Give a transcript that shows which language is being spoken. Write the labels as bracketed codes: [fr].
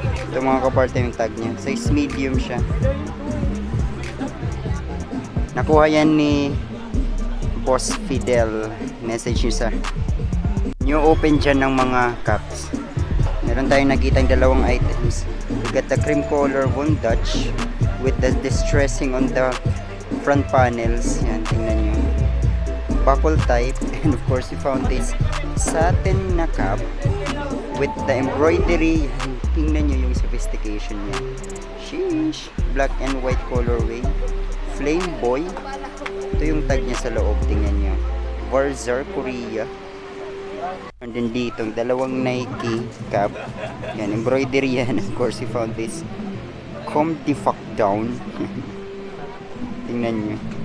[tl] Ito mga kaparte yung tag niya, size medium siya. Nakuha yan ni Boss Fidel. Message niya sa new open dyan ng mga caps. Meron tayong nakitang dalawang items. [en] We got the cream color Von Dutch with the distressing on the front panels. [tl] Yan, tingnan nyo. [en] Buckle type. And of course, we found this satin na cap. with the embroidery. [tl] Tingnan nyo yung sophistication niya. Sheesh! [en] Black and white colorway. Flame Boy. [tl] Ito yung tag niya sa loob. Tingnan nyo. Varzar, Korea. [en] And then [tl] dito, dalawang Nike cap. Yan, embroidery yan. [en] Of course, we found this. Calm the fuck down. [tl] Tingnan nyo.